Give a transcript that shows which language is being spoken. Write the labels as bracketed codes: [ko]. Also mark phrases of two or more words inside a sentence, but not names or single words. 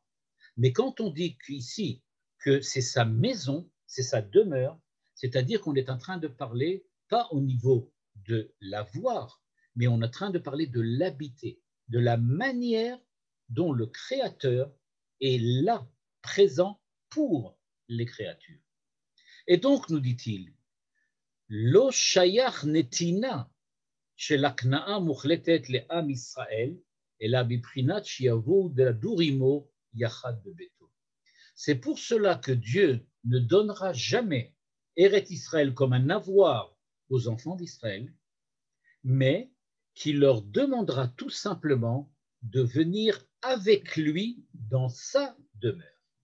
[fr] Mais quand on dit ici que c'est sa maison, c'est sa demeure, c'est-à-dire qu'on est en train de parler, pas au niveau de l'avoir, mais on est en train de parler de l'habiter, de la manière dont le Créateur est là, présent pour les créatures. Et donc, nous dit-il, [he] לא שייך נתינה של הקנאה מוחלטת לעם ישראל, אלא בבחינת שיבוא לדור עמו יחד בביתו. [fr] C'est pour cela que Dieu ne donnera jamais Eretz Israël comme un avoir aux enfants d'Israël, mais qu'il leur demandera tout simplement de venir avec lui dans sa demeure.